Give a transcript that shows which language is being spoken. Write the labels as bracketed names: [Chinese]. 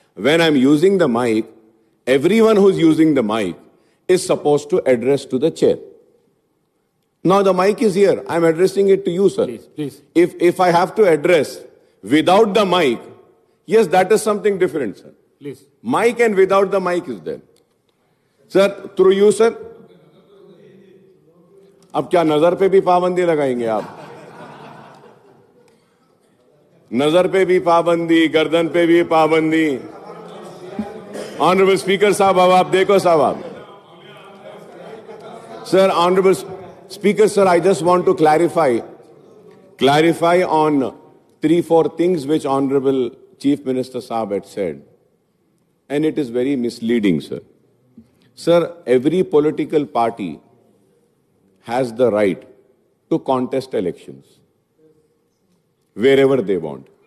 [English] When I am using the mic, everyone who's using the mic is supposed to address to the chair. Now the mic is here. I am addressing it to you, sir. Please. If I have to address without the mic, yes, that is something different, sir. Please. Mic and without the mic is there. Sir, through you, sir. [Hindi] अब क्या नजर पे भी पाबंदी लगाएंगे आप? नजर पे भी पाबंदी, गर्दन पे भी पाबंदी. ऑनरेबल स्पीकर साहब, अब आप देखो साहब आप. [English] Sir, honourable speaker sir, I just want to clarify on 3-4 things which Honorable Chief Minister Saab had said. And it is very misleading, sir. Sir, every political party has the right to contest elections wherever they want.